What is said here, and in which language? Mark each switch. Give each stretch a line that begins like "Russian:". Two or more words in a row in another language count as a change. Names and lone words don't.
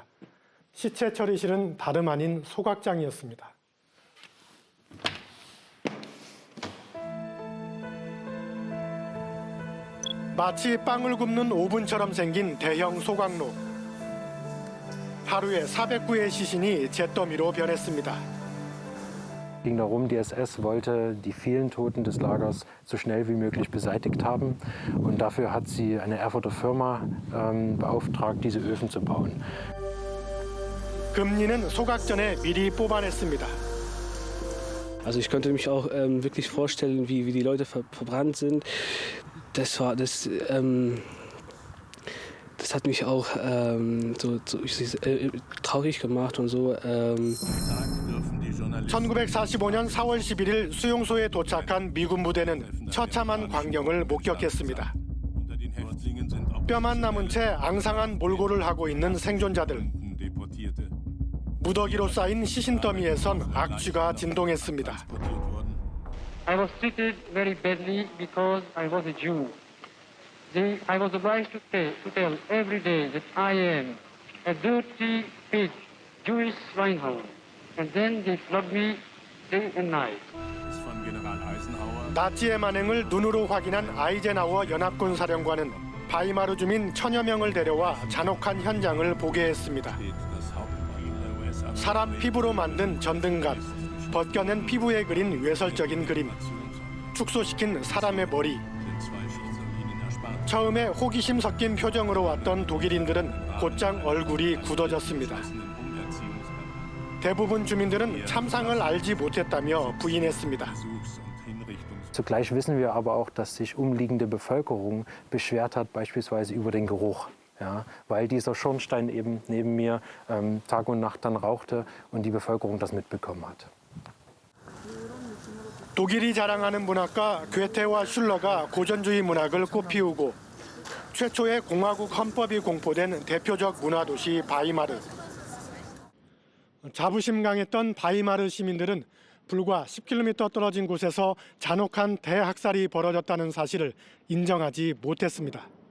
Korean: 시체 처리실은 다름 아닌 소각장이었습니다. 마치 빵을 굽는 오븐처럼 생긴 대형 소각로. 하루에 409의 시신이 잿더미로 변했습니다.
German: Es ging darum, die SS wollte die vielen Toten des Lagers so schnell wie möglich beseitigt haben. Und dafür hat sie eine Erfurter Firma beauftragt, diese Öfen zu bauen.
Korean: 금리는 소각 전에 mi리 뽑아냈습니다.
German: Also ich könnte mich auch wirklich vorstellen, wie die Leute verbrannt sind. Das hat mich auch traurig gemacht und so.
Korean: 1945년 4월 11일 수용소에 도착한 미군 부대는 처참한 광경을 목격했습니다. 뼈만 남은 채 앙상한 몰골을 하고 있는 생존자들. 무더기로 쌓인 시신 더미에선 악취가 진동했습니다.
English: I was treated very badly because I was a Jew. I was obliged to tell every day that I am a dirty pig, Jewish swineherd. And then they flogged me day and night.
Korean: 나치의 만행을 눈으로 확인한 아이젠하워 연합군 사령관은 바이마르 주민 천여 명을 데려와 잔혹한 현장을 보게 했습니다. 사람 피부로 만든 전등갑, 벗겨낸 피부에 그린 외설적인 그림, 축소시킨 사람의 머리. 처음에 호기심 섞인 표정으로 왔던 독일인들은 곧장 얼굴이 굳어졌습니다. 대부분 주민들은 참상을 알지 못했다며 부인했습니다.
German: Zugleich wissen wir aber auch, dass sich umliegende Bevölkerung beschwert hat, beispielsweise über den Geruch. Ja, weil dieser Schornstein eben neben mir Tag und Nacht dann rauchte und die Bevölkerung das mitbekommen hat.
Korean: 독일이 자랑하는 문학가 괴테와 슐러가 고전주의 문학을 꽃피우고 최초의 공화국 헌법이 공포된 대표적 문화도시 바이마르. 자부심 강했던 바이마르 시민들은 불과 10km 떨어진 곳에서 잔혹한 대학살이 벌어졌다는 사실을 인정하지 못했습니다.